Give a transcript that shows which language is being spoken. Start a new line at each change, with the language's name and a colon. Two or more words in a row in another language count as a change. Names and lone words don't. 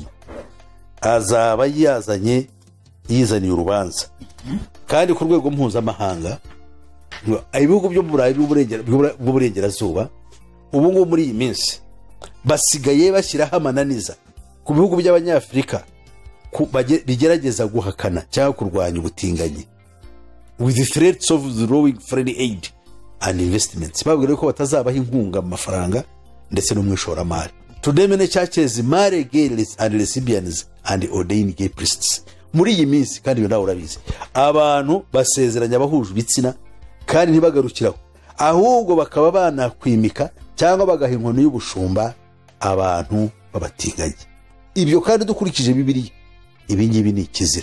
Kinyarwanda: Azaba yizaniye urubanza, kandi ku rwego mpuzamahanga ibihugu byo mu Burayi bw'uburengerazuba ubu ngubu muri iyi minsi basigaye bashyiraho amananiza ku bihugu by'abanyafurika bigerageza guhakana cyangwa kurwanya ubutinganyi,
English: with the threats of withdrawing foreign aid and investments.
Kinyarwanda: Babwira ko batazabaha inkunga mu mafaranga ndetse no mu ishoramari.
English: Today many churches marry gay and lesbians and ordain gay priests.
Kinyarwanda: Muri iyi minsi kandi nawe urabizi abantu basezeranya abahuje ibitsina kandi ntibagarukiraho, ahubwo bakaba banakwimika cyangwa bagaha inkono y'ubushumba abantu babatinganye. Ibyo kandi dukurikije Bibiliya ibi ngibi ni ikizira.